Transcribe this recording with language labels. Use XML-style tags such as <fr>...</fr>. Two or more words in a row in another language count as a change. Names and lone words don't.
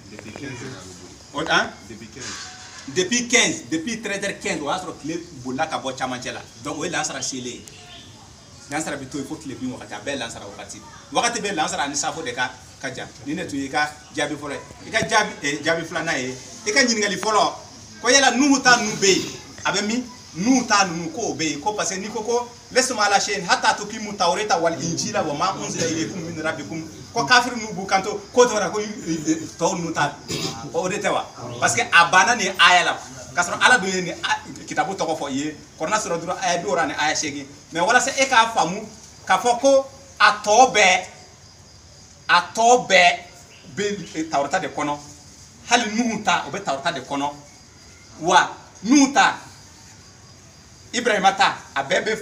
<fr>depuis 15 depuis 13h15</fr> <bm>o y'a sɔrɔ tile bolila ka bɔ camancɛ la donc o ye lansara selen ye lansara bɛ to yen fo tile bin wagati a bɛɛ lansara wagati bɛɛ lansara ani safo de ka jan ni ne tun ye i ka jaabi fɔlɔ ye i ka jaabi filanan ye i ka ɲininkali fɔlɔ ko yala nuhu ta ninnu bɛ yen a bɛ min nuhu ta ninnu ko o bɛ yen ko</bm> <fr>parce que</fr> <bm>n'i ko ko</bm> <ar>لستم على شيء حتى تقيموا التوراة والإنجيل وما أنزل إليكم من ربكم</ar> <bm>ko kafiri ninnu b'u kanto ko tɔgɔ ko tɔw ninnu ta o de tɛ wa</bm> <fr>parce que</fr> <bm>a banna nin aya la k'a sɔrɔ ala dun ye nin kitabu tɔgɔ fɔ i ye Kuranɛ sɔrɔ dɔrɔn aya 60 ani aya 8 mais walasa e k'a faamu k'a fɔ ko a tɔ bɛɛ bɛ tawrata de kɔnɔ hali nuhu ta o bɛ tawrata de kɔnɔ wa nuhu ta Ibrahima ta a bɛɛ bɛ</bm>